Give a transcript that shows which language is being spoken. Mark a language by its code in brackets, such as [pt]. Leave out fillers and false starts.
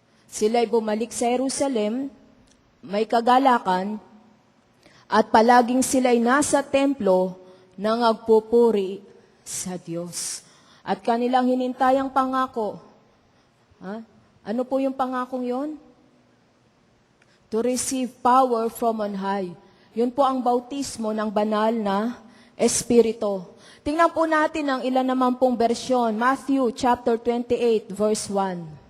[tl] Sila'y bumalik sa Jerusalem, may kagalakan, at palaging sila'y nasa templo na nagpupuri sa Diyos. At kanilang hinintay ang pangako. Ano po yung pangakong yon? [en] To receive power from on high. [tl] Yun po ang bautismo ng banal na Espiritu. Tingnan po natin ang ilan naman pong bersyon. Matthew chapter 28 verse 1.